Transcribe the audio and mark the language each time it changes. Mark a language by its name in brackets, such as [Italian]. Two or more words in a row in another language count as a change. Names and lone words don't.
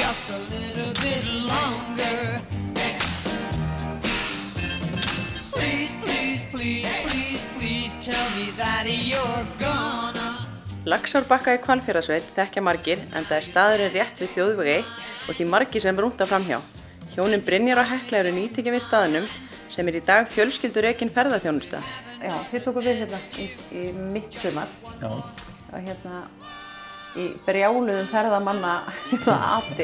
[English] a little bit longer. Please, please, please, please, please tell me that you're gonna. [Icelandic] Laxárbakka í Hvalfjarðarsveit þekkja margir en það staðurinn rétt við þjóðveg 1 og því margir sem rúnta framhjá. Hjónin Brynjar og Hekla eru nýtekin við staðnum sem í dag fjölskyldurekin ferðaþjónusta. Já, þið tókum við hérna í mitt sumar. Já. Og hérna í brjáluðum ferðamanna ati.